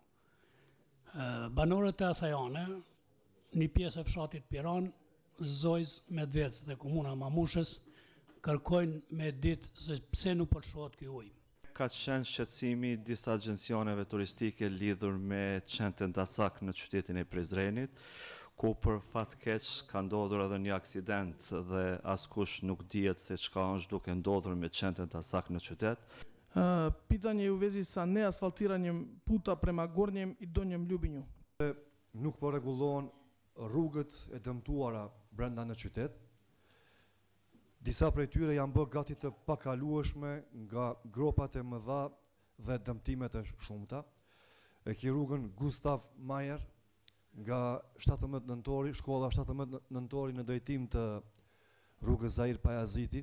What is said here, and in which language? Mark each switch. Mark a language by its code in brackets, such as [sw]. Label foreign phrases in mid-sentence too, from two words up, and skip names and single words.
[sq] Banorët e asajane, një pjesë e fshatit Piran, Zojz, Medvec dhe komuna Mamushës, kërkojnë me ditë se pse nuk pëlqohet ky ujë. Ka qenë shqetësimi disa agjencioneve turistike lidhur me qendrën Dacak në qytetin e Prizrenit, ku për fat keq ka ndodhur edhe një aksident dhe askush nuk dihet se çka është duke ndodhur me qendrën Dacak në qytet. [bs] Pitanje u vezi sa ne asfaltiranjem puta prema Gornjem i Donjem Ljubinju. [sq] Nuk po rregullohen rrugët e dëmtuara brenda në qytet. Disa prej tyre janë bërë gati të pakalueshme nga gropat e mëdha dhe dëmtimet e shumta. E ki rrugën Gustav Mayer nga 17 nëntori, shkolla 17 nëntori në drejtim të rrugës Zahir Pajaziti.